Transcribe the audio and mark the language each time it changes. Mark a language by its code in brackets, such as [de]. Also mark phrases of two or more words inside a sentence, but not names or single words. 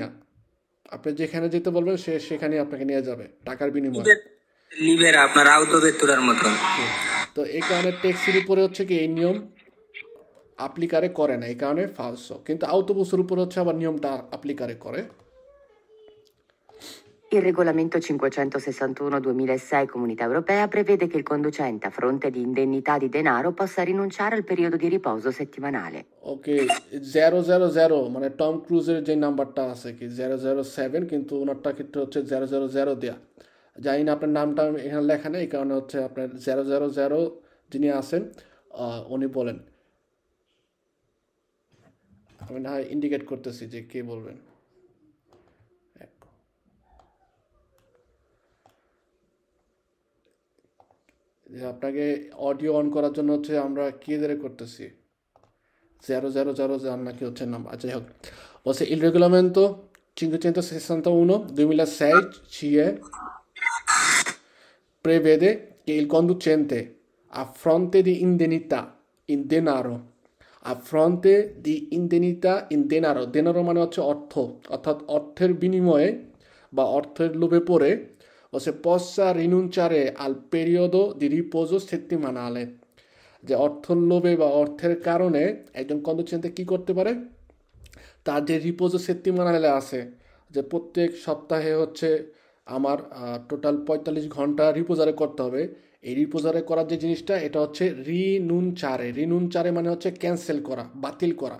[bn] আপনি যেখানে যেতে বলবেন সে সেখানে আপনাকে নিয়ে যাবে টাকার বিনিময়ে। লিভের আপনার আউটো বেতুরার মতন। তো এই কারণে ট্যাক্সির উপরে হচ্ছে কি এই নিয়ম অ্যাপ্লিকারে করে না, এই কারণে ফালস। কিন্তু আউটোবুসের উপরে হচ্ছে আবার নিয়মটা অ্যাপ্লিকারে করে। [it] Il regolamento 561/2006 Comunità Europea prevede che il conducente, a fronte di indennità di denaro, possa rinunciare al periodo di riposo settimanale. [bn] ওকে, 000 মানে টম ক্রুজের যে নাম্বারটা আছে কি 007, কিন্তু ওনারটা ক্ষেত্রে হচ্ছে 000 দেয়া। জানি না আপনার নামটা এখানে লেখা নেই, এই কারণে হচ্ছে আপনার 000 যিনি আছেন উনি বলেন। আমি না হয় ইন্ডিকেট করতেছি যে কে বলবেন। যে আপনাকে অডিও অন করার জন্য হচ্ছে আমরা কি ধরে করতেছি 000 যার নাকি হচ্ছে নাম্বার। আচ্ছা, যাই হোক, বলছে [it] il regolamento 561/2006 CE prevede che il conducente a fronte di indennità in denaro [bn] denaro মানে হচ্ছে অর্থ, অর্থাৎ অর্থের বিনিময়ে বা অর্থের লোভে পড়ে [it] se possa rinunciare al periodo di riposo settimanale, [bn] যে অর্থের লোভে বা অর্থের কারণে একজন কন্ডুচেন্টে কি করতে পারে, তার যে [it] riposo settimanale [bn] আছে, যে প্রত্যেক সপ্তাহে হচ্ছে আমার টোটাল 45 ঘন্টা রিপোজারে করতে হবে। এই রিপোজারে করার যে জিনিসটা এটা হচ্ছে রিনুনচারে মানে হচ্ছে ক্যান্সেল করা, বাতিল করা।